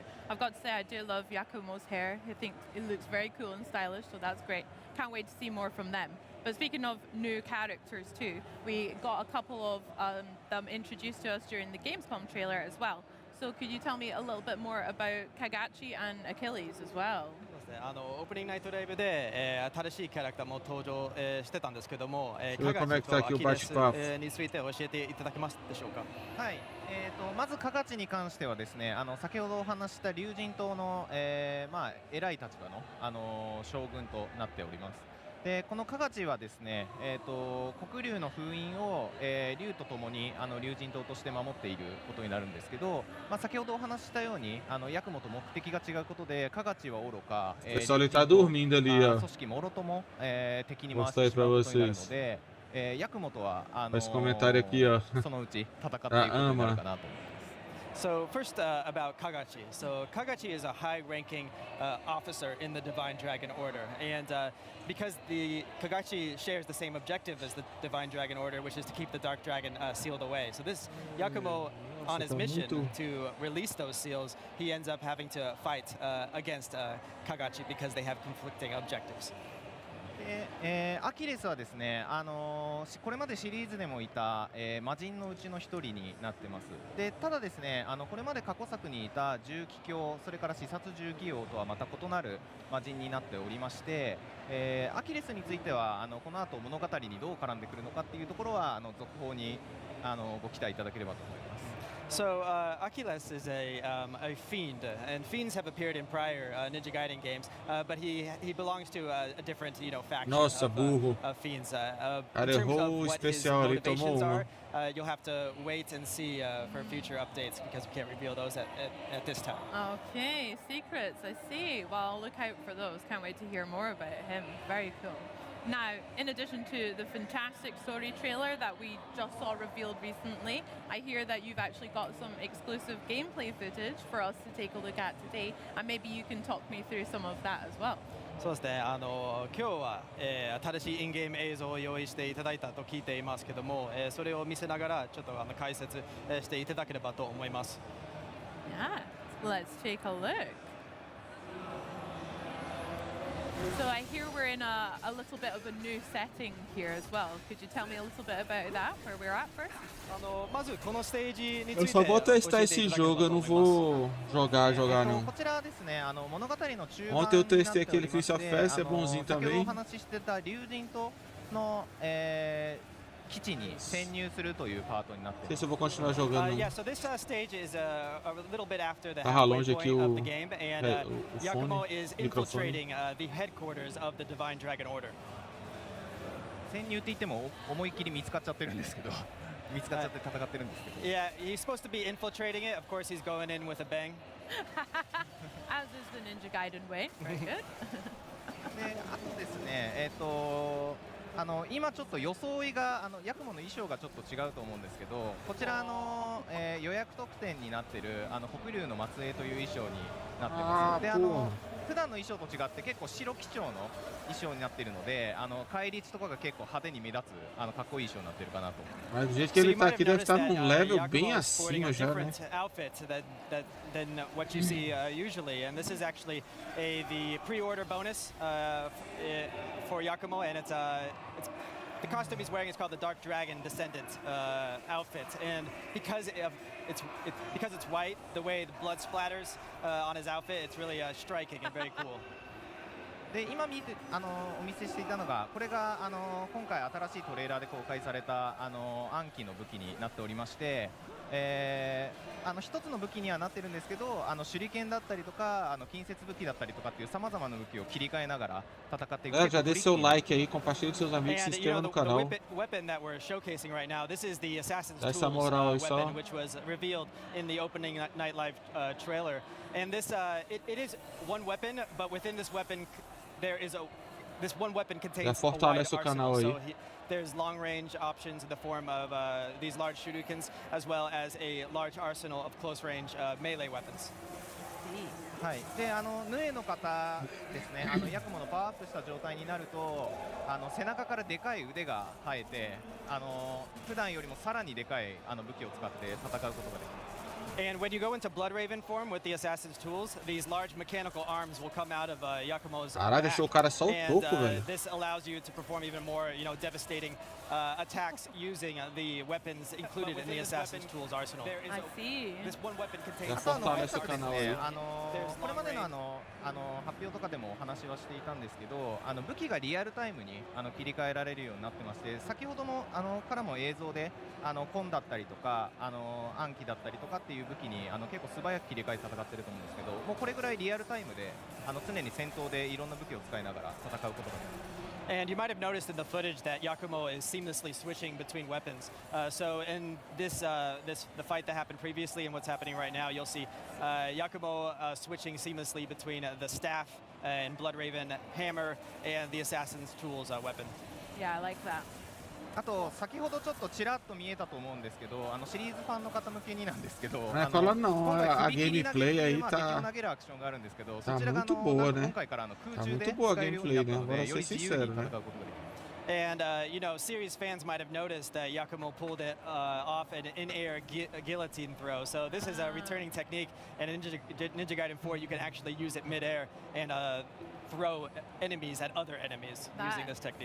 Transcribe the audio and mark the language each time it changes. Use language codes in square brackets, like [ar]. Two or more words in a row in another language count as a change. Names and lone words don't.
[en] I've got to say, I do love Yakumo's hair. I think it looks very cool and stylish, so that's great. Can't wait to see more from them. But speaking of new characters too, we got a couple of them introduced to us during the Gamescom trailer as well. So could you tell me a little bit more about Kagachi and Achilles as well? [ja] オープニングナイトライブで、新しいキャラクターも登場、してたんですけども、 [pt] Vou [ja] カガチ [pt] conectar [ja] と [pt] aqui [ja] ア [pt] o [ja] キレス [pt] bate-papo. [ja] について教えていただけますでしょうか。はい、まずカガチに関してはですね、先ほどお話した龍神島の、まあ偉い立場の、将軍となっております。でこのカガチはですね、黒龍の封印を、龍とともに龍神島として守っていることになるんですけど、まあ、先ほどお話ししたようにヤクモと目的が違うことでカガチは愚か、 [pt] O pessoal ele tá dormindo ali, ó. [ja] 組織もろとも、敵に回してしまうことになるので、ヤクモとは [pt] Esse comentário aqui, ó. [ja] そのうち戦っていくことになるかなと思います。 [en] So first about Kagachi. So Kagachi is a high-ranking officer in the Divine Dragon Order, and because the Kagachi shares the same objective as the Divine Dragon Order, which is to keep the Dark Dragon sealed away. So this Yakumo, on his mission to release those seals, he ends up having to fight against Kagachi because they have conflicting objectives. [ja] アキレスはですね、これまでシリーズでもいた、魔人のうちの一人になってます。でただですね、これまで過去作にいた重機卿、それから視察重機王とはまた異なる魔人になっておりまして、アキレスについてはこの後物語にどう絡んでくるのかっていうところは続報にご期待いただければと思います。 [en] So Achilles is a fiend, and fiends have appeared in prior Ninja Gaiden games, but he belongs to a different faction [pt] Nossa, burro. [en] Of fiends. [pt] Cara, [en] In terms [pt] errou [en] of [pt] o [en] what his [pt] especial, ele tomou [en] motivations [pt] uma. [en] are, you'll have to wait and see for future updates because we can't reveal those at this time. Okay, secrets, I see. Well, look out for those. Can't wait to hear more about him. Very cool. Now, in addition to the fantastic story trailer that we just saw revealed recently, I hear that you've actually got some exclusive gameplay footage for us to take a look at today, and maybe you can talk me through some of that as well. [ja] そうですね、今日は、新しいインゲーム映像を用意していただいたと聞いていますけども、それを見せながらちょっと解説、していただければと思います。 [en] Yeah, let's take a look. So I hear we're in a little bit of a new setting here as well. Could you tell me a little bit about that, where we're at first? [ja] まずこのステージについて [pt] Eu só vou testar esse jogo, eu não vou jogar não. [ja] こちらですね、物語の中盤 [pt] Ontem eu testei aquele Prince of Persia, é bonzinho [ja] 先ほど [pt] também. [ja] お話ししてた龍神島の、基地に潜入するというパートになってい [pt] Não [ja] ま [pt] sei [ja] す。 [pt] se eu vou continuar jogando. [en] Yeah, so this stage is a little bit after the [pt] Tá [en] halfway [pt] longe aqui [en] point of [pt] o- [en] the game, and [pt] o [en] Yakumo [pt] fone, [en] is [pt] microfone. [en] infiltrating the headquarters of the Divine Dragon Order. [ja] 潜入って言っても思いっきり見つかっちゃってるんですけど、見つかっちゃって戦ってるんですけど。 [en] Yeah, he's supposed to be infiltrating it. Of course, he's going in with a bang. As is the Ninja Gaiden way. Very good. [ja] であとですね、今ちょっと装いがヤクモの衣装がちょっと違うと思うんですけど、こちら予約特典になっている黒龍の末裔という衣装になってます。で普段の衣装と違って結構白基調の衣装になっているので、返り血とかが結構派手に目立つかっこいい衣装になっているかなと思います。 [pt] Mas do jeito que ele tá aqui deve estar num level bem acima já, né? [en] Outfit than what you see usually, and this is actually the pre-order bonus for Yakumo, and it's the costume he's wearing is called the Dark Dragon Descendant outfit, and because it's white, the way the blood splatters on his outfit, it's really striking and very cool. [ja] で今お見せしていたのが、これが今回新しいトレーラーで公開された暗記の武器になっておりまして、一つの武器にはなってるんですけど、手裏剣だったりとか近接武器だったりとかっていうさまざまな武器を切り替えながら戦っていく。 [pt] Já deixa seu like aí, compartilhe com seus amigos, se inscreva no canal. [en] Weapon that we're showcasing right now, this is the Assassin's [pt] Dá essa [en] Tools [pt] moral aí só. [en] weapon, which was revealed in the opening night live trailer. And this it is one weapon, but within this weapon this one weapon contains [pt] Já [en] a wide [pt] fortalece o canal [en] arsenal. [pt] aí. [en] So there's long-range options in the form of these large shurikens, as well as a large arsenal of close-range melee weapons. [ja] はい、でヌエの方ですね、ヤクモのパワーアップした状態になると背中からでかい腕が生えて普段よりもさらにでかい武器を使って戦うことができます。 [en] And when you go into Blood Raven form with the Assassin's Tools, these large mechanical arms will come out of Yakumo's [pt] Caralho, deixou o cara só o topo, velho. [en] This allows you to perform even more, devastating attacks using the weapons included in the Assassin's Tools arsenal. I see. This one weapon contains. [pt] Já fortalece o canal aí. [ja] これまでの発表とかでもお話はしていたんですけど、武器がリアルタイムに切り替えられるようになってまして、先ほどのからも映像でコンだったりとか暗記だったりとかっていう武器に結構素早く切り替えて戦ってると思うんですけど、もうこれぐらいリアルタイムで常に戦闘でいろんな武器を使いながら戦うことができます。 [en] And you might have noticed in the footage that Yakumo is seamlessly switching between weapons. So in the fight that happened previously and what's happening right now, you'll see Yakumo switching seamlessly between the staff and Blood Raven hammer and the Assassin's Tools weapon. Yeah, I like that. [ja] あと先ほどちょっとちらっと見えたと思うんですけど、シリーズファンの方向けになんですけど、 [pt] fala não, a gameplay aí tá [ja] 投げるアクションがあるんですけど、 [pt] tá [ja] そちらが [pt] muito boa, né? [ja] 今回から空 [pt] Tá [ja] 中で [pt] muito boa a [ja] 使えるように [pt] gameplay, [ja] なった [pt] né? [ja] ので、 [pt] Agora [ja] より [pt] ser [ja] 自由に [pt] sincero, [ja] 戦う [pt] né? [ja] ことができます。 [en] And, series fans might have noticed that Yakumo pulled it off an in-air guillotine throw. So this is a returning technique, and in Ninja Gaiden 4, you can actually use it mid-air and throw enemies at other enemies using this technique.